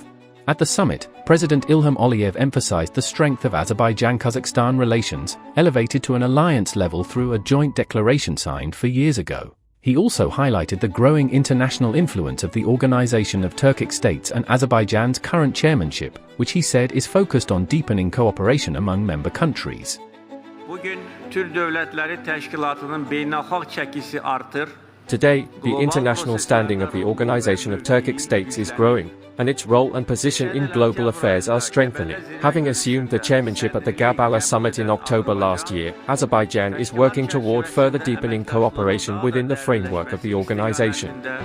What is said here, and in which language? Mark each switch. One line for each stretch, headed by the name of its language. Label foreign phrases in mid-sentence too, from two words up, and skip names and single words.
English: At the summit, President Ilham Aliyev emphasized the strength of Azerbaijan-Kazakhstan relations, elevated to an alliance level through a joint declaration signed 4 years ago. He also highlighted the growing international influence of the Organization of Turkic States and Azerbaijan's current chairmanship, which he said is focused on deepening cooperation among member countries.
Azerbaijani: Bugün Türk Devletleri Teşkilatı'nın beynəlxalq çəkisi artır.
English: Today, the international standing of the Organization of Turkic States is growing, and its role and position in global affairs are strengthening. Having assumed the chairmanship at the Gabala summit in October last year, Azerbaijan is working toward further deepening cooperation within the framework of the organization.